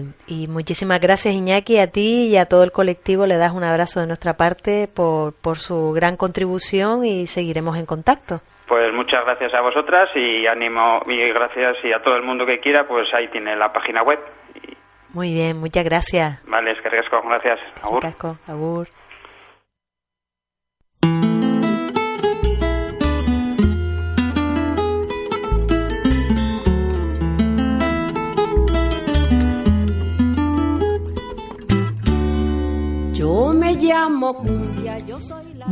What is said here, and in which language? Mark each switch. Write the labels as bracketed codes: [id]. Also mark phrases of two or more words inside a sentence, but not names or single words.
[es] Y muchísimas gracias, Iñaki, a ti y a todo el colectivo. Le das un abrazo de nuestra parte por su gran contribución, y seguiremos en contacto. Pues muchas gracias a vosotras, y ánimo, y gracias, y a todo el mundo que quiera, pues ahí tiene la página web. Muy bien, muchas gracias. Vale, es que ricasco, gracias. Agur. Ricasco, agur. Yo me llamo Cumbia, yo soy la...